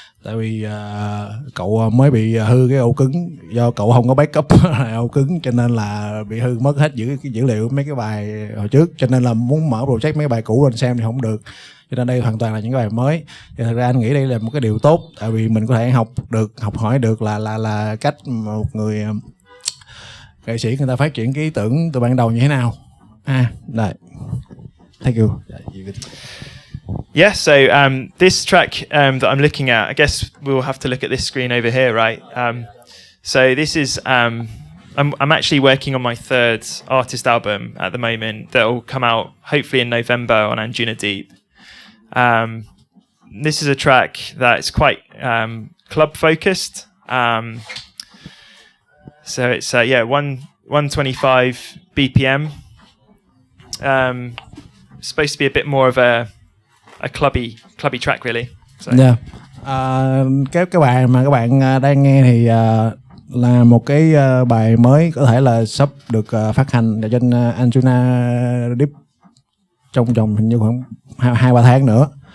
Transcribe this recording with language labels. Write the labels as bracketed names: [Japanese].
[Vietnamese] Tại vì cậu mới bị hư cái ổ cứng, do cậu không có backup ổ cứng, cho nên là bị hư mất hết dữ liệu mấy cái bài hồi trước, cho nên là muốn mở project mấy cái bài cũ lên xem thì không được. Cho nên đây hoàn toàn là những cái bài mới. Thì thật ra anh nghĩ đây là một cái điều tốt, tại vì mình có thể học hỏi được là cách một người nghệ sĩ người ta phát triển cái ý tưởng từ ban đầu như thế nào. Rồi. [English] Thank you. Yeah, so this track that I'm looking at, I guess we'll have to look at this screen over here, right? So this is, I'm actually working on my third artist album at the moment that will come out hopefully in November on Anjunadeep. This is a track that's quite club focused. So it's 125 BPM. Supposed to be a bit more of a clubby track really. So. Yeah. [Vietnamese] Cái bài mà các bạn đang nghe thì là một cái bài mới, có thể là sắp được phát hành ở trên Anjunadeep trong vòng hình như khoảng 2-3 tháng nữa.